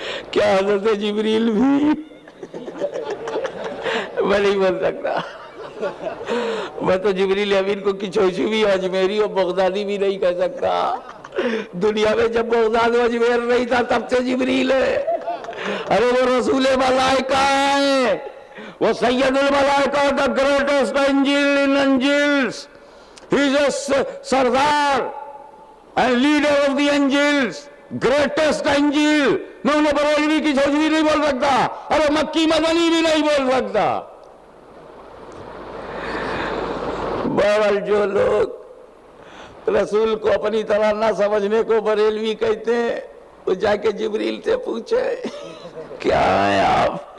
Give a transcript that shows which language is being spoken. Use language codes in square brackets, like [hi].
[ur] کیا حضرت جبریل بھی؟ میں نہیں بول سکتا، میں تو جبریل امین کو کچھوچی بھی اجمیری اور بغدادی بھی نہیں کہہ سکتا۔ دنیا میں جب بغداد و اجمیر نہیں تھا تب سے جبریل ہے۔ ارے وہ رسول ملائکہ ہے، وہ سید الملائکہ، [en] the greatest angel in angels. He is a sardar and leader of the angels, greatest angel. [ur] میں انہیں بریلوی کی چھوچوی نہیں بول سکتا، ارے مکی مدنی بھی نہیں بول سکتا۔ بہرحال جو لوگ رسول کو اپنی طرح نہ سمجھنے کو بریلوی کہتے ہیں، وہ جا کے جبریل سے پوچھے کیا ہے آپ؟